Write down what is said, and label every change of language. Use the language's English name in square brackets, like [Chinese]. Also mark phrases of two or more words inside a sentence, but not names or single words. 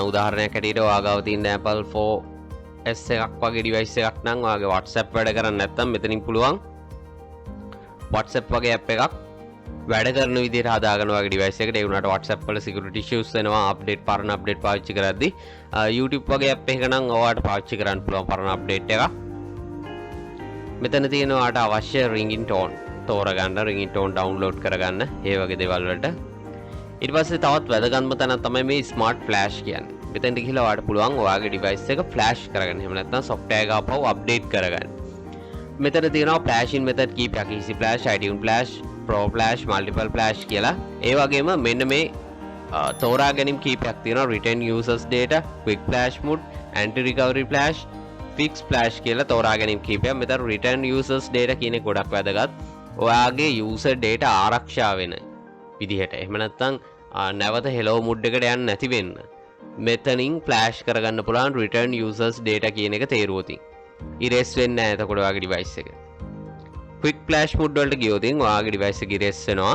[Sinhala] උදාහරණයක් හැටියට ඔයාගාව තියෙන Apple 4S එකක් වගේ ඩිවයිස් එකක් නම් ඔයාගේ WhatsApp වැඩ කරන්නේ නැත්නම් මෙතනින් පුළුවන් WhatsApp වගේ app එකක් වැඩ කරන විදිහට හදාගන්න ඔයාගේ ඩිවයිස් එකට. ඒ වුණාට WhatsApp වල [English] security issues [Sinhala] වෙනවා පරණ අප්ඩේට් පාවිච්චි කරද්දී. YouTube වගේ app එකක නම් ඔයාලට පාවිච්චි කරන්න පුළුවන් පරණ අප්ඩේට් එකක්. මෙතන තියෙන ඔයාලට අවශ්‍ය [English] ringing tone [Sinhala] තෝරගන්න, [English] ringing tone download [Sinhala] කරගන්න, ඒ වගේ දේවල් වලට. ඊට පස්සේ තවත් වැදගත්ම තැනක් තමයි මේ [English] smart flash [Sinhala] කියන්නේ. මෙතනට ගිහලා ඔයාලට පුළුවන් ඔයාගේ ඩිවයිස් එක flash කරගන්න. එහෙම නැත්නම් software එක ආපහු update කරගන්න. මෙතන තියෙනවා [English] flashing method [Sinhala] කීපයක්. [English] easy flash, iTunes flash, pro flash, multiple flash [Sinhala] කියලා. ඒ වගේම මෙන්න මේ තෝරා ගැනීම කීපයක් තියෙනවා. [English] return users data, quick flash mode, anti recovery flash, fix flash [Sinhala] කියලා තෝරා ගැනීම කීපයක්. මෙතන [English] return users data [Sinhala] කියන එක ගොඩක් වැදගත්. ඔයාගේ [English] user data [Sinhala] ආරක්ෂා වෙන විදිහට. එහෙම නැත්නම් නැවත [English] hello mood [Sinhala] එකට යන්න නැති වෙන්න මෙතනින් flash කරගන්න පුළුවන් [English] return users data [Sinhala] කියන එක තේරුවොතින්. erase වෙන්නේ නැහැ එතකොට ඔයාගේ device එක. [English] quick flash mode [Sinhala] වලට ගියොත් ඔයාගේ device එක erase වෙනවා.